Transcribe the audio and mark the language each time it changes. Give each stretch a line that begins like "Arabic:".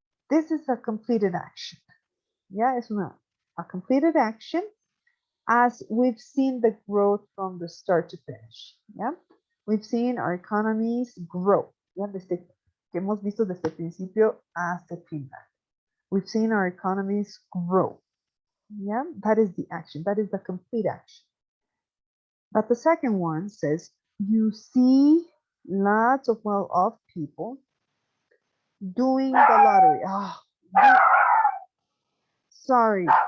English: This is a completed action. Yeah, es a completed action as we've seen the growth from the start to finish. Yeah, we've seen our economies grow. Yeah,
Spanish: desde que hemos visto desde el principio hasta el final.
English: We've seen our economies grow. Yeah, that is the action. That is the complete action. But the second one says, you see lots of well-off people doing the lottery. Oh, sorry.